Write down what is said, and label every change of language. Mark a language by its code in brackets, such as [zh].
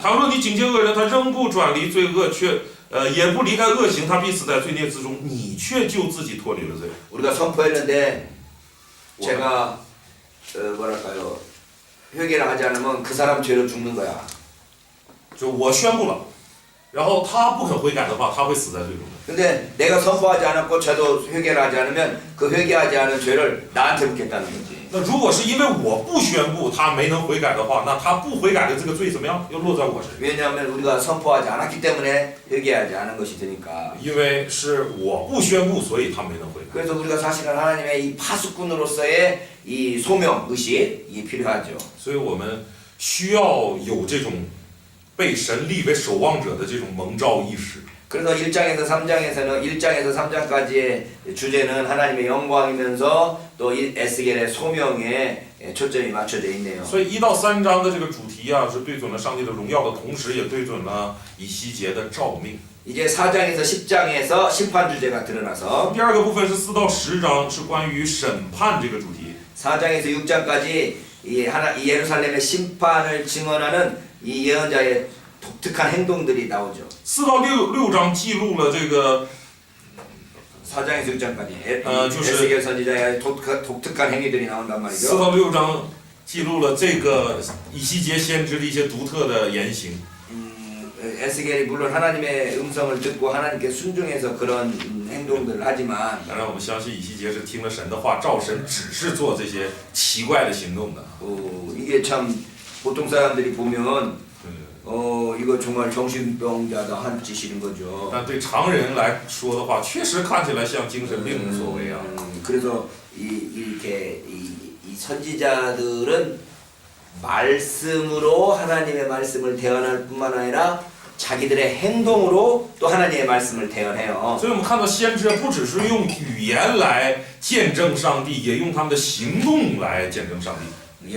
[zh] 倘若你警戒恶人，他仍不转离罪恶，也不离开恶行，他必死在罪孽之中，你却救自己脱离了罪。 [ko] 우리가 선포했는데 제가 뭐랄까요 회개를 하지 않으면 그 사람 죄로 죽는 거야. [zh] 就我宣布了，然后他不肯悔改的话，他会死在罪中。 [ko] 근데 내가 선포하지 않았고 저도 회개를 하지 않으면 그 회개하지 않은 죄를 나한테 묻겠다는 거지. [zh] 那如果是因为我不宣布他没能悔改的话，那他不悔改的这个罪怎么样？又落在我身上。 [ko] 왜냐하면 우리가 선포하지 않았기 때문에 회개하지 않은 것이 되니까. [zh] 因为是我不宣布，所以他没能悔改。 [ko] 그래서 우리가 사실은 하나님의 이 파수꾼으로서의 이 소명 의식이 필요하죠. [zh] 所以我们需要有这种被神立为守望者的这种蒙召意识。 [ko] 그래서 1장에서 3장에서는 1장에서 3장까지의 주제는 하나님의 영광이면서 또 이 에스겔의 소명에 초점이 맞춰져 있네요. [zh] 所以1到3章的这个主题啊，是对准了上帝的荣耀的同时，也对准了以西结的召命。 [ko] 이제 4장에서 10장에서 심판 주제가 드러나서 [zh] 第二个部分是4到10章，是关于审判这个主题。 [ko] 4장에서 6장까지 이 예루살렘의 심판을 증언하는 이 예언자의 독특한 행동들이 나오죠. [zh] 4到6章记录了这个 [ko] 4장에서 6장까지 [zh] 就是 [ko] 에스겔 선지자의 독특한 행위들이 나온단 말이죠. [zh] 到6章记录了这个以西结先知的一些独特的言行。 [ko] 에스겔이 물론 하나님의 음성을 듣고 하나님께 순종해서 그런 행동들을 하지만 [zh] 当然，我们相信以西结是听了神的话，照神指示做这些奇怪的行动的。 [ko] 이게 참 보통 사람들이 보면 이거 정말 정신병자다 한 짓인 거죠. [zh] 但对常人来说的话，确实看起来像精神病所为啊。 [ko] 그래서 이렇게 이 선지자들은 말씀으로 하나님의 말씀을 대언할 뿐만 아니라 자기들의 행동으로 또 하나님의 말씀을 대언해요. [zh] 所以我们看到先知不只是用语言来见证上帝，也用他们的行动来见证上帝。